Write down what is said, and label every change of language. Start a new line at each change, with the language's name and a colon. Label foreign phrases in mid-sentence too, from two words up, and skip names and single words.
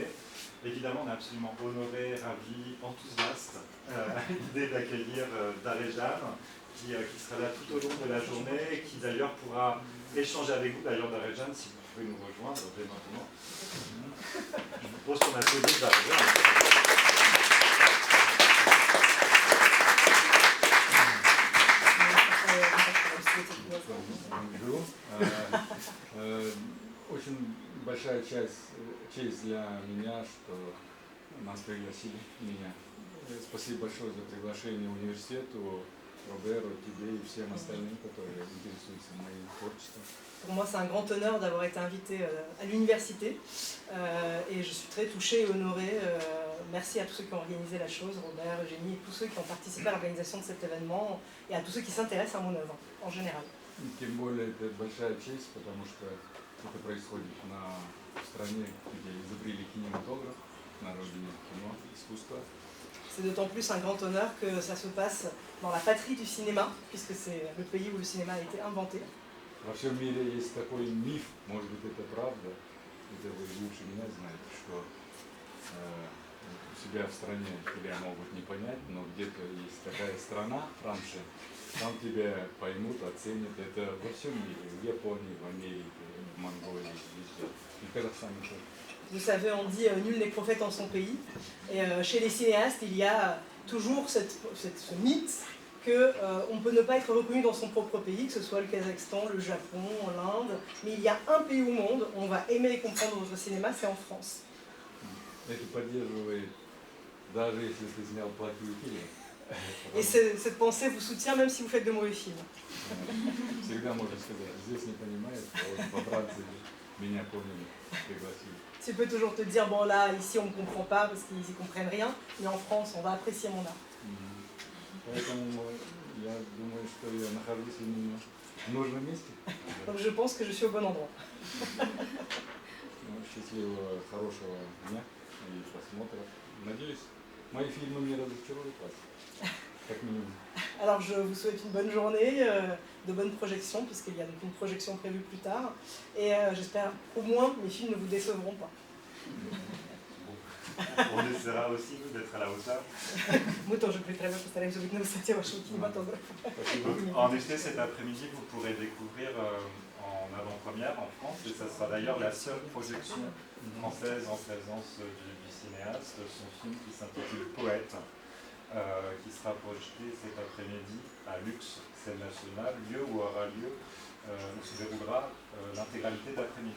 French: Évidemment, on est absolument honorés, ravis, enthousiastes à l'idée d'accueillir Darejan, qui sera là tout au long de la journée et qui d'ailleurs pourra échanger avec vous. D'ailleurs, Darejan, si vous pouvez nous rejoindre dès maintenant. Je vous propose qu'on applaudisse Darejan. Bonjour.
Russian: Очень большая честь для меня, что нас пригласили меня. Спасибо большое за приглашение университету, Роберу, тебе и всем остальным, которые интересуются моим творчеством.
French: Pour moi, c'est un grand honneur d'avoir été invité à l'université et je suis très touchée et honorée. Merci à tous ceux qui ont organisé la chose, Robert, Eugénie, et tous ceux qui ont participé à l'organisation de cet événement et à tous ceux qui s'intéressent à mon œuvre en général.
Russian: Тем более это большая честь, потому что это происходит в стране, где изобрели кинематограф, на родине кино, искусства.
French: C'est d'autant plus un grand honneur que ça se passe dans la patrie du cinéma, puisque c'est le pays où le cinéma a été inventé.
Russian: Во всем мире есть такой миф, может быть это правда, это вы лучше меня знаете, что у себя в стране тебя могут не понять, но где-то есть такая страна, Франция, там тебя поймут, оценят. Это во всем мире, в Японии, в Америке, в Монголии, везде. И в Казахстане тоже.
French: Vous savez, on dit nul n'est prophète en son pays. Et chez les cinéastes, il y a toujours ce mythe qu'on peut ne pas être reconnu dans son propre pays, que ce soit le Kazakhstan, le Japon, l'Inde. Mais il y a un pays au monde où on va aimer et comprendre votre cinéma, c'est en France.
Russian: Это поддерживает даже если ты снял плохие фильмы,
French: Et cette pensée vous soutient même si vous faites de mauvais films.
Russian: всегда можно сказать, здесь не понимают, а вот во Франции меня поняли, пригласили.
French: Tu peux toujours te dire, bon là, ici on ne me comprend pas parce qu'ils n'y comprennent rien, mais en France on va apprécier mon art.
Russian: Поэтому я думаю, что я нахожусь именно в нужном месте.
French: Donc je pense que je suis au bon endroit.
Russian: Счастливого, хорошего дня и просмотра. Надеюсь, мои фильмы не разочаруют вас, как минимум.
French: Alors je vous souhaite une bonne journée, de bonnes projections, puisqu'il y a donc une projection prévue plus tard. Et j'espère qu'au moins mes films ne vous décevront pas. On essaiera aussi, nous, d'être à la hauteur.
Russian: Мы тоже постараемся быть на высоте вашего кинематографа.
French: Donc, en effet, cet après-midi, vous pourrez découvrir en avant-première en France, et ça sera d'ailleurs la seule projection française en présence du cinéaste, son film qui s'intitule Poète, qui sera projeté cet après-midi à Lux, scène nationale, lieu où aura lieu, où se déroulera l'intégralité d'après-midi.